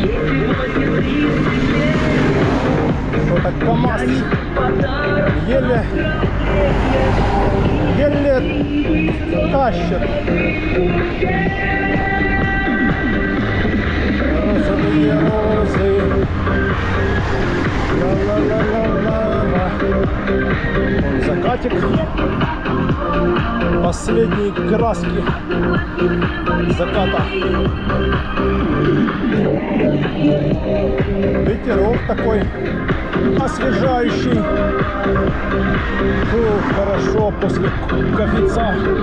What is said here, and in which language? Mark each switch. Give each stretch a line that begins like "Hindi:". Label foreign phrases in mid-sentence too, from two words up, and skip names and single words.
Russian: Что-то КамАЗ еле тащит. Розовые розы. Ла-ла-ла-ла-ла-ла. Закатик. Последние краски заката. Ветерок такой освежающий. Фу, хорошо после кофейца.